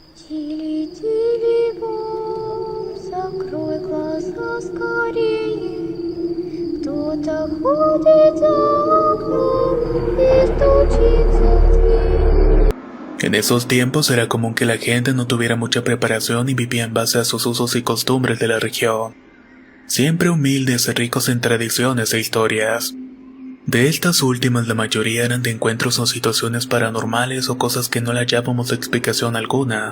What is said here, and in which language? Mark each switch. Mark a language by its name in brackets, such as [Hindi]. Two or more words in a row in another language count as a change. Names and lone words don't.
[Russian] Тили-тили-бом, закрой глаза скорее. Кто-то ходит за окном и стучится в дверь. [Spanish] En esos tiempos era común que la gente no tuviera mucha preparación y vivía en base a sus usos y costumbres de la región. Siempre humildes y ricos en tradiciones e historias. De estas últimas la mayoría eran de encuentros o situaciones paranormales o cosas que no le hallábamos explicación alguna.